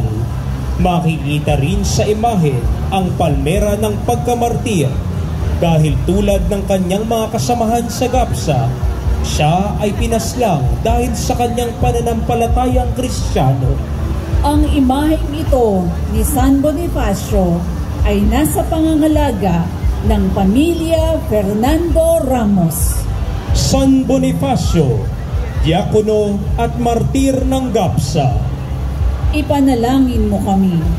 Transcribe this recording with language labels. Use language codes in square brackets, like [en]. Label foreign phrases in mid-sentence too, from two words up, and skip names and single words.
[tl] Makikita rin sa imahe ang palmera ng pagkamartir dahil tulad ng kanyang mga kasamahan sa GAPSA, siya ay pinaslang dahil sa kanyang pananampalatayang Kristiyano. Ang imaheng ito ni San Bonifacio ay nasa pangangalaga ng Pamilya Fernando Ramos. San Bonifacio, diakono at martir ng GAPSA, Ipanalangin mo kami.